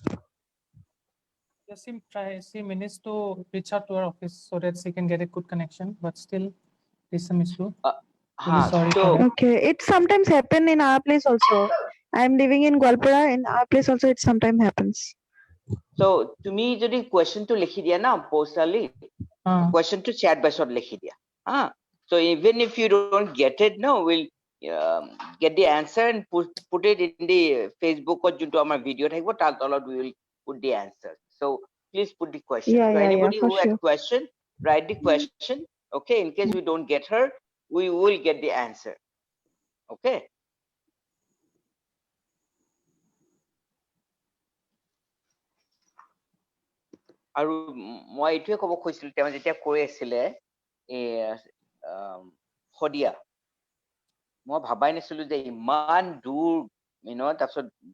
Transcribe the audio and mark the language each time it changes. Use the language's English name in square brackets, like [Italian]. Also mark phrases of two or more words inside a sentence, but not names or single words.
[English] Just she managed to reach out to our office so that she can get a good connection, but still there's some issue. হা sorry so for that. Okay. It sometimes happen in our place also. I'm living in Gwalpara. In our place also, it sometimes happens. so [Assamese] তুমি যদি কোৱেশ্চনটো লিখি দিয়া না পৌশালী কোৱেশ্চনটো [English] chat boxত [Assamese] লিখি দিয়া [English] so even if you don't get it no we'll get the answer and put it in the facebookত [Assamese] যোনটো আমাৰ ভিডিঅ থাকিব তাৰ তলত [English] we will put the answer so please put the question Yeah, so yeah, anybody for who had sure. question write the question okay in case we don't get her we will get the answer okay [Assamese] আৰু মই এইটোৱে ক'ব খুজিছিলো তেওঁ যেতিয়া কৈ আছিলে শদিয়া মই ভাবাই নাছিলো যে ইমান দূৰ তাৰপিছত